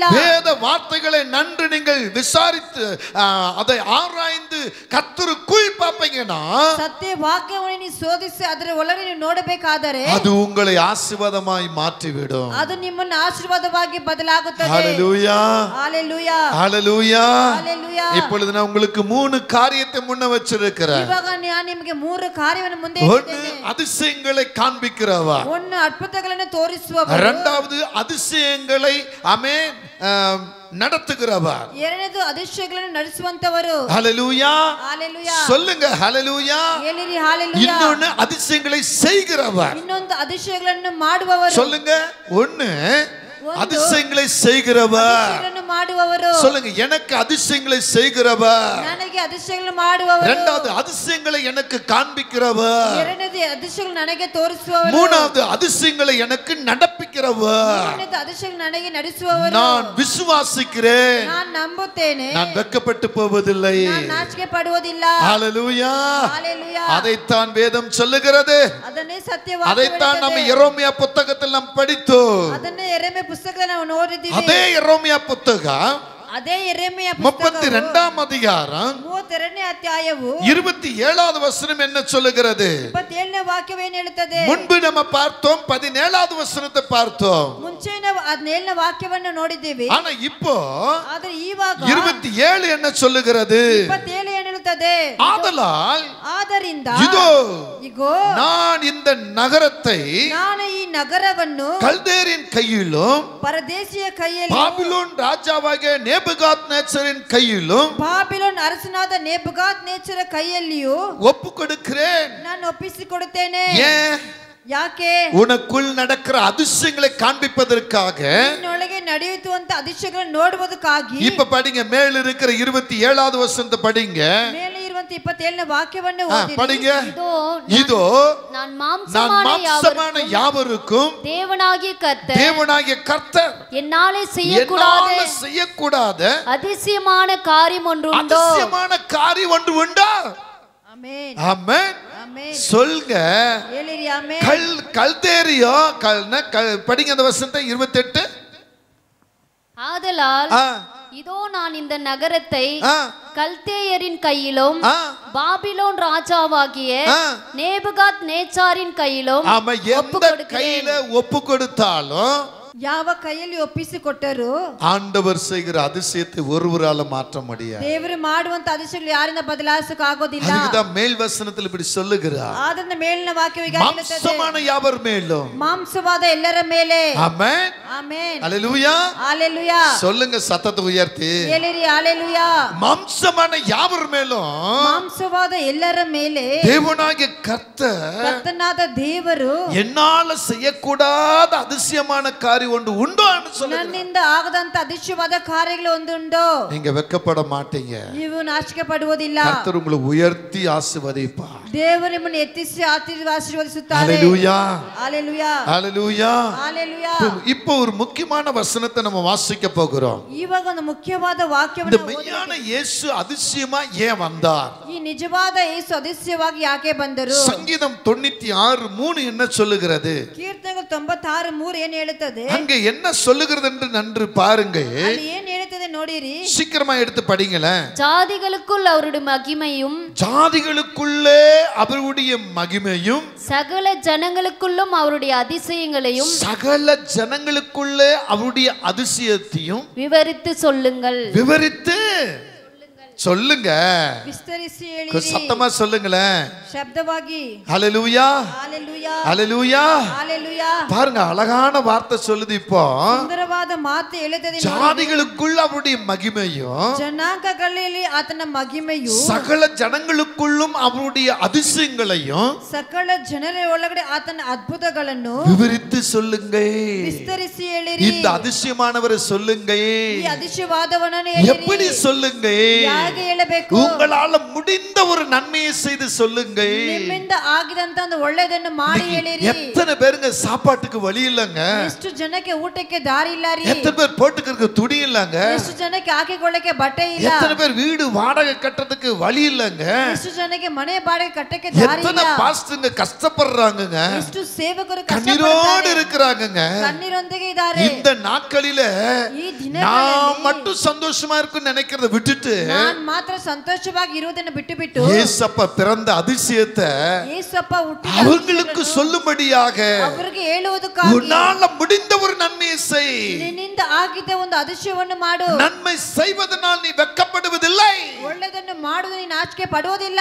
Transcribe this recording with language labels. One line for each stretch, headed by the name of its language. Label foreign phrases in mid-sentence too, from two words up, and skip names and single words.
Tamil: வேத வார்த்தைகளை நன்று நீங்கள் விசாரித்து அதை ஆராய்ந்து கர்த்தருக்குள் பார்ப்பீங்கன்னா
Kannada: ಸತ್ಯ ವಾಕ್ಯವನ್ನು ನೀವು ಶೋಧಿಸಿ ಅದರ ಒಳಗೆ ನೀವು ನೋಡಬೇಕಾದರೆ
Tamil: அது உங்களை ஆசீர்வாத ஆசீர்வாதமாய் மாற்றிவிடும்.
Kannada: ಅದು ನಿಮ್ಮನ್ನು ಆಶೀರ್ವಾದವಾಗಿ ಬದಲಾಗುತ್ತದೆ.
Tamil: ஹalleluya ஹalleluya ஹalleluya. ஹalleluya. இப்பொழுது நான் உங்களுக்கு 3 காரியத்தை முன்ன வச்சிருக்கிறேன்.
Kannada: ಇವಾಗ ನಾನು ನಿಮಗೆ 3 ಕಾರ್ಯವನ್ನು ಮುಂದೆ
Tamil: ஒன்று அதிசயங்களை காண்பிக்கிறவர்,
Kannada: ಒಂದು ಅದ್ಭುತಗಳನ್ನು ತೋರಿಸುವವರು,
Tamil: இரண்டாவது அதிசயங்களை ஆமென் நடத்துகிறவர்,
Kannada: ಎರಡನೇದು அதிசಯಗಳನ್ನು ನಡೆಸುವಂತವರು.
Tamil: ஹalleluya ஹalleluya. சொல்லுங்க ஹalleluya.
Kannada: ಹೇಳಿರಿ ஹalleluya.
Tamil: இன்னொன்னு அதிசயங்களை செய்கிறவர்.
Kannada: ಇನ್ನೊಂದು அதிசಯಗಳನ್ನು ಮಾಡುವವರು.
Tamil: சொல்லுங்க ஒன்னு அதிசயங்களை செய்கிறவர்.
Kannada: அதிசಯಗಳನ್ನು ಮಾಡುವವರು.
Tamil: சொல்லுங்க எனக்கு அதிசயங்களை செய்கிறவர்.
Kannada: ನನಗೆ அதிசಯಗಳನ್ನು ಮಾಡುವವರು.
Tamil: இரண்டாவது அதிசயங்களை எனக்கு காண்பிக்கிறவர்.
Kannada: ಎರಡನೇದು அதிசಯಗಳನ್ನು ನನಗೆ ತೋರಿಸುವವರು.
Tamil: மூணாவது அதிசயங்களை எனக்கு நடப்பிக்கிறவர்.
Kannada: ಮೂರನೇದು அதிசಯಗಳನ್ನು ನನಗೆ ನಡೆಸುವವರು.
Tamil: நான் விசுவாசிக்கிறேன்,
Kannada: ನಾನು ನಂಬುತ್ತೇನೆ,
Tamil: நான் வெட்கப்பட்டு போவதில்லை.
Kannada: ನಾನು ನಾಚಿಕೆ ಪಡುವುದಿಲ್ಲ.
Tamil: ஹalleluya. ஹalleluya. அதைத்தான் வேதம் சொல்லுகிறது.
Kannada: ಅದನ್ನೇ ಸತ್ಯವಾಕ್ಯ
Tamil: அதைத்தான் நம்ம
Kannada: ಹೇಳುತ್ತದೆ.
Tamil: எரேமியா புத்தகத்தில் நாம் படித்தோம்.
Kannada: ಅದನ್ನೇ ಯೆರೆಮೀಯ ಪುಸ್ತಕದಲ್ಲಿ ನಾವು ನೋಡಿದ್ದೀವಿ.
Tamil: அதே எரேமியா புத்தகம்
Kannada: ಅದೇ ಯೆರೆಮೀಯ ಪುಸ್ತಕ
Tamil: 32ஆம் அதிகாரம்
Kannada: 32ನೇ ಅಧ್ಯಾಯವು
Tamil: 27வது வசனம் என்ன சொல்லுகிறது?
Kannada: 27ನೇ ವಾಕ್ಯವು ಏನು ಹೇಳುತ್ತದೆ?
Tamil: முன்பு நம்ம பார்த்தோம், 17வது வசனத்தை பார்த்தோம்.
Kannada: ಮುಂಚೆ ನಾವು 17ನೇ ವಾಕ್ಯವನ್ನು ನೋಡಿದ್ದೇವೆ.
Tamil: ஆனா இப்போ
Kannada: ಆದರೆ ಇವಾಗ
Tamil: 27 என்ன சொல்லுகிறது?
Kannada: 27 ಏನು ಹೇಳುತ್ತದೆ?
Tamil: ஆதலால்
Kannada: ಆದ್ದರಿಂದ
Tamil: இதோ
Kannada: ಇಗೋ
Tamil: நான் இந்த நகரத்தை
Kannada: ನಾನು ಈ ನಗರವನ್ನು
Tamil: கல்தேரின் கையிலும்
Kannada: ಪರದೇಶಿಯ ಕೈಯಲ್ಲಿ
Tamil: பாபிலோன் ராஜாவாகிய நேபுகாத்நேச்சரின் கையிலும்
Kannada: ಬಾಬಿಲೋನ್ ಅರಸನಾದ ನೆಬೂಕದ್ನೆಚ್ಚರ ಕೈಯಲ್ಲಿಯೂ
Tamil: ஒப்பு கொடுக்கிறேன்.
Kannada: ನಾನು ಒಪ್ಪಿಸಿಕೊಡುತ್ತೇನೆ.
Tamil: ஏன்?
Kannada: ಯಾಕೆ?
Tamil: உனக்குள் நடக்கிற அதிசயங்களை காண்பிப்பதற்காக.
Kannada: ನಿನ್ನೊಳಗೆ ನಡೆಯುವಂತ அதிசயಗಳನ್ನು ನೋಡುವುದಕ್ಕಾಗಿ.
Tamil: இப்ப படிங்க, மேல இருக்கிற 27வது வசனத்தை படிங்க.
Kannada: ಮೇಲೆ ಇರುವಂತ 27ನೇ ವಾಕ್ಯವನ್ನು
Tamil: படிங்க. இதோ நான் மாம்சமான யாவருக்கும் தேவனாகிய கர்த்தர் என்னாலே செய்யக்கூடாத அதிசயமான காரியம் ஒன்று உண்டா?
Kannada: ಆಮೆನ್
Tamil: ஆமென்.
Kannada: ಆಮೆನ್.
Tamil: சொல்லுங்க.
Kannada: ಹೇಳಿರಿ ಆಮೆನ್.
Tamil: கல்தேரியோ படிங்க அந்த வசனத்தை 28. ஆதலால் இதோ நான் இந்த நகரத்தை கல்தேயரின் கையிலும் பாபிலோன் ராஜாவாகிய நேபுகாத்நேச்சாரின் கையிலும் ஒப்பு கொடுத்தாலும்
Kannada: ಯಾವ ಕೈಯಲ್ಲಿ ಒಪ್ಪಿಸಿಕೊಟ್ಟರು
Tamil: ஆண்டவர் செய்கிற அதிசயத்தை ஒருவரால மாற்ற முடியாது.
Kannada: ದೇವರು ಮಾಡುವಂತ அதிசಯಗಳು ಯಾರಿಂದ ಬದಲಾಯಿಸಕ್ಕೆ ಆಗೋದಿಲ್ಲ.
Tamil: அதுதான் மேல் வசனத்தில் இப்படி சொல்லுகிறார்.
Kannada: ಆದ್ದರಿಂದ ಮೇಲಿನ ವಾಕ್ಯವು ಹೀಗೆ ಹೇಳುತ್ತದೆ,
Tamil: மாம்சமான யாவர் மேலும்,
Kannada: ಮಾಂಸವಾದ ಎಲ್ಲರ ಮೇಲೆ. ಆಮೆನ್ ಆಮೆನ್.
Tamil: ஹalleluya. ஹalleluya. சொல்லுங்க சத்தத்தை உயர்த்தி.
Kannada: ಹೇಳಿರಿ ஹalleluya.
Tamil: மாம்சமான யாவர் மேலும்,
Kannada: ಮಾಂಸವಾದ ಎಲ್ಲರ ಮೇಲೆ
Tamil: தேவனாகிய கர்த்தனாத
Kannada: ದೇವರು
Tamil: என்னால செய்யக்கூடாத அதிசயமான காரியம் ஒன்று உண்டோன்னு சொல்லுங்க.
Kannada: ನನ್ನಿಂದ ಆಗದಂತ அதிசயವಾದ ಕಾರ್ಯಗಳು ಒಂದುಂಟು.
Tamil: நீங்க வெட்கப்பட மாட்டீங்க.
Kannada: ನೀವು ನಾಚಿಕೆ ಪಡುವುದಿಲ್ಲ.
Tamil: கர்த்தர் உங்களை உயர்த்தி ஆசீர்வதிப்பார்.
Kannada: ದೇವರು ನಿಮ್ಮನ್ನು ಎತ್ತಿಸಿ ಆಶೀರ್ವದಿಸುತ್ತಾರೆ.
Tamil: ஹalleluya. ஹalleluya. ஹalleluya. ஹalleluya. இப்போ ஒரு முக்கியமான வசனத்தை நம்ம வாசிக்க போகிறோம்.
Kannada: ಇವಾಗ ಒಂದು ಮುಖ್ಯವಾದ ವಾಕ್ಯವನ್ನು
Tamil: இந்த மெய்யான இயேசு அதிசயமா ஏன் வந்தார்?
Kannada: ಈ ನಿಜವಾದ ಯೇಸು ಅದೃಶ್ಯವಾಗಿ ಯಾಕೆ ಬಂದರು?
Tamil: சங்கீதம் 96:3 என்ன சொல்லுகிறது?
Kannada: ಕೀರ್ತನೆಗಳು 96:3 ಏನು ಹೇಳುತ್ತದೆ?
Tamil: அங்க என்ன சொல்லுகிறது என்று நன்று பாருங்கள்.
Kannada: ಅಲ್ಲಿ ಏನು ಹೇಳುತ್ತದೆ ನೋಡಿರಿ.
Tamil: சீக்கிரமா எடுத்து படிங்களேன். ஜாதிகளுக்குள் அவருடைய மகிமையும், ஜாதிகளுக்குள்ளே அவருடைய மகிமையும், சகல ஜனங்களுக்குள்ளும் அவருடைய அதிசயங்களையும், சகல ஜனங்களுக்குள்ளே அவருடைய அதிசயத்தையும் விவரித்து சொல்லுங்கள். விவரித்து சொல்லுங்க.
Kannada: ವಿಸ್ತರಿಸಿ ಹೇಳಿರಿ.
Tamil: சத்தமா சொல்லுங்களேன்.
Kannada: ಶಬ್ದವಾಗಿ.
Tamil: ஹalleluya. ஹalleluya. ஹalleluya. ஹalleluya. பாருங்க, அழகான வார்த்தை சொல்லுது. இப்போ
Kannada: ಸುಂದರವಾದ ಮಾತು ಹೇಳುತ್ತದೆ.
Tamil: ஜாதிகளுக்குள்ள அவருடைய மகிமையும்,
Kannada: ಜನಾಂಗಗಳಲ್ಲಿ ಆತನ ಮಹಿಮೆಯು,
Tamil: சகல ஜனங்களுக்குள்ளும் அவருடைய அதிசயங்களையும்
Kannada: ಸಕಲ ಜನರ ಒಳಗಡೆ ಆತನ ಅದ್ಭುತಗಳನ್ನು
Tamil: விவரித்து சொல்லுங்க.
Kannada: ವಿಸ್ತರಿಸಿ ಹೇಳಿರಿ.
Tamil: இந்த அதிசயமானவரை சொல்லுங்க.
Kannada: ಈ அதிசயವಾದವನನ್ನು ಹೇಳಿರಿ.
Tamil: எப்படி சொல்லுங்க?
Kannada: ಹೇಗೆ ಹೇಳಬೇಕು?
Tamil: உங்களால முடிந்த ஒரு நன்மையை செய்து சொல்லுங்க.
Kannada: ನಿಮ್ಮಿಂದ ಆಗಿದಂತ ಒಂದು ಒಳ್ಳೆಯದನ್ನು ಮಾಡಿ ಹೇಳಿರಿ.
Tamil: எத்தனை பேருங்க சாப்பாட்டுக்கு வழி இல்லங்க?
Kannada: ಎಷ್ಟು ಜನಕ್ಕೆ ಊಟಕ್ಕೆ ದಾರಿ ಇಲ್ಲ ದಾರಿ.
Tamil: எத்தனை பேர் போட்டுக்கிறதுக்கு துணி இல்லங்க?
Kannada: ಎಷ್ಟು ಜನಕ್ಕೆ ಹಾಕಿಕೊಳ್ಳಕ್ಕೆ ಬಟ್ಟೆ ಇಲ್ಲ.
Tamil: எத்தனை பேர் வீடு வாடகை கட்டறதுக்கு வழி இல்லங்க?
Kannada: ಎಷ್ಟು ಜನಕ್ಕೆ ಮನೆ ಬಾಡಿಗೆ ಕಟ್ಟಕ್ಕೆ ದಾರಿ ಇಲ್ಲ.
Tamil: எத்தனை பாஸ்டர்ங்க கஷ்டப்படுறாங்கங்க?
Kannada: ಎಷ್ಟು ಸೇವಕರು
Tamil: கண்ணீரோடு இருக்கிறாங்கங்க.
Kannada: கண்ணீரೊಂದಿಗೆ ಇದ್ದಾರೆ.
Tamil: இந்த நாட்களில
Kannada: ಈ ದಿನಗಳಲ್ಲಿ
Tamil: நான் மட்டும் சந்தோஷமா இருக்குன்னு நினைக்கிறத விட்டுட்டு
Kannada: ನಾನು ಮಾತ್ರ ಸಂತೋಷವಾಗಿ ಇರುವುದನ್ನು ಬಿಟ್ಟು
Tamil: இயேசப்பா பிறந்த அதிசயத்தை
Kannada: ಯೇಸಪ್ಪ ಹುಟ್ಟಿದ
Tamil: அவங்களுக்கு சொல்லும்படியாக
Kannada: ಅವರಿಗೆ ಹೇಳುವುದಕ್ಕಾಗಿ
Tamil: உன்னால முடிந்த ஒரு நன்மையை செய்.
Kannada: ನಿನ್ನಿಂದ ಆಗಿದ್ದ ಒಂದು அதிசಯವನ್ನು ಮಾಡು.
Tamil: நன்மை செய்வதனால் நீ வெட்கப்படுவதில்லை.
Kannada: ಒಳ್ಳೆಯದನ್ನು ಮಾಡುವುದು ನೀನು ನಾಚಿಕೆ ಪಡುವುದಿಲ್ಲ.